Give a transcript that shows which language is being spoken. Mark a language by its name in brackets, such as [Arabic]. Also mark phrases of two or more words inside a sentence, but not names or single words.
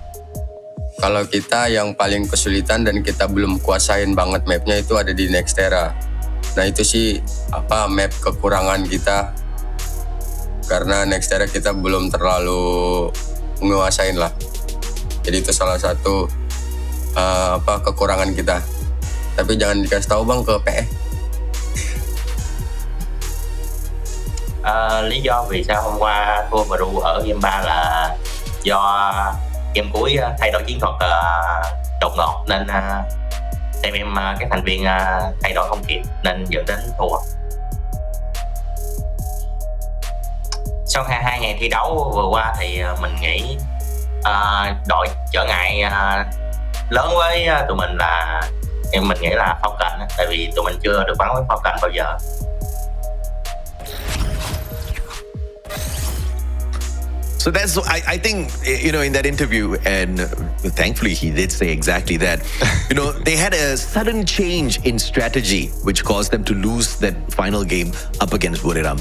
[Indonesian] Kalau kita yang paling kesulitan dan kita belum kuasain banget mapnya itu ada di Nextera. Nah itu sih map kekurangan kita. Karena Nextera kita belum terlalu menguasain lah. Jadi itu salah satu kekurangan kita. Tapi jangan dikasih tahu bang ke PE. [Vietnamese] Lý do vì sao hôm qua thua Buriram ở game 3 là do game cuối thay đổi chiến thuật đột ngột, nên team em các thành viên thay đổi không kịp nên dẫn đến thua. Sau 2 ngày thi đấu vừa qua thì mình nghĩ đội trở ngại lớn với tụi mình là mình nghĩ là Falcons, tại vì tụi mình chưa được bắn với Falcons bao giờ. [English] So that's, I think, in that interview, and thankfully he did say exactly that, they had a sudden change in strategy, which caused them to lose that final game up against Buriram.